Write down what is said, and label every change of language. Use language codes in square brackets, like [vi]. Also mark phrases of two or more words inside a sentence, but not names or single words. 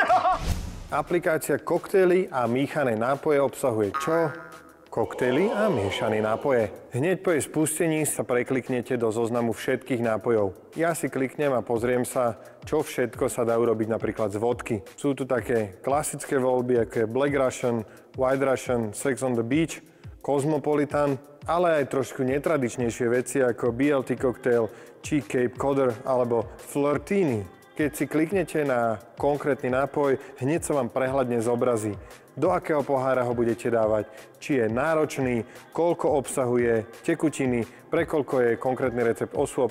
[sk] Aplikácia Koktejly a míchané nápoje obsahuje čo? Koktejly a miešané nápoje. Hneď po jej spustení sa prekliknete do zoznamu všetkých nápojov. Ja si kliknem a pozriem sa, čo všetko sa dá urobiť napríklad z vodky. Sú tu také klasické voľby, ako je Black Russian, White Russian, Sex on the Beach, Cosmopolitan, ale aj trošku netradičnejšie veci ako BLT cocktail, Cheek Cape Codder alebo Flirtini. Keď si kliknete na konkrétny nápoj, hneď sa vám prehľadne zobrazí, do akého pohára ho budete dávať, či je náročný, koľko obsahuje tekutiny, pre koľko je konkrétny recept osôb.